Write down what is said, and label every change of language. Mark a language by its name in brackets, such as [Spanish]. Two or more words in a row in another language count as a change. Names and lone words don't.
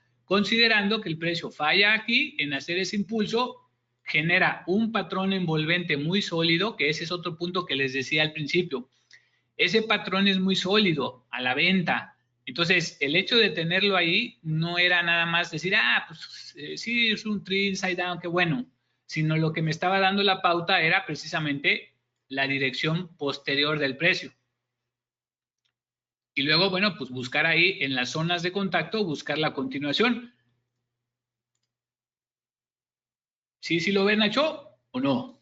[Spanish] Considerando que el precio falla aquí en hacer ese impulso, genera un patrón envolvente muy sólido, que ese es otro punto que les decía al principio. Ese patrón es muy sólido a la venta. Entonces, el hecho de tenerlo ahí no era nada más decir, pues sí, es un [English] trade inside down, [Spanish] qué bueno, sino lo que me estaba dando la pauta era precisamente la dirección posterior del precio. Y luego, bueno, pues buscar ahí en las zonas de contacto, buscar la continuación. ¿Sí, sí lo ven, Nacho, o no?